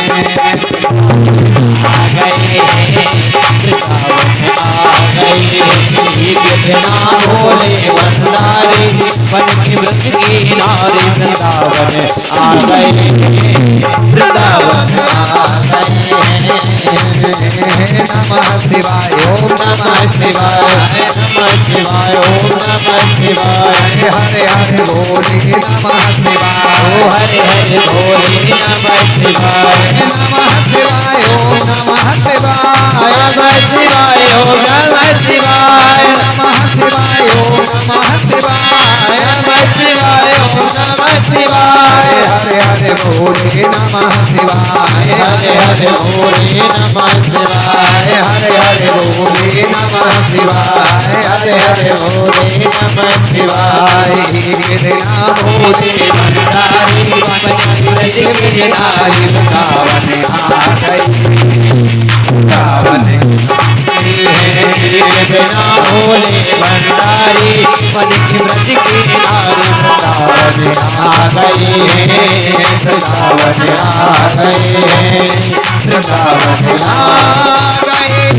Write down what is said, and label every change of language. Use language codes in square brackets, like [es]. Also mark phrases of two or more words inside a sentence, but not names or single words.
[hi] आ गए हैं, कितना भोले भंडारी बन के व्रत की नारी वृंदावन आ गए, वृंदावन आ गए। [sa] नमः शिवाय ओम नमः शिवाय, नमः शिवाय ओम नमः शिवाय। हरे हरे भोले नमः शिवाय, ओ हरे हरे भोले नमः शिवाय। नमः शिवाय ओम नमः शिवाय, नमः शिवाय ओम नमः शिवाय। नमः शिवाय ओम नमः शिवाय, नमः शिवाय ओम नमः शिवाय। हरे हरे भोले नमः शिवाय, हरे हरे भोले नमः शिवाय। हरे हरे भोले नमः शिवाय, हरे हरे भोले नमः शिवाय। [hi] कितना भोले भंडारी बन के नारी वृंदावन आ गई, वृंदावन बिना भोले भंडारी मन की व्रत की नारी वृंदावन आ गई है, वृंदावन आ गए हैं, वृंदावन आ गए।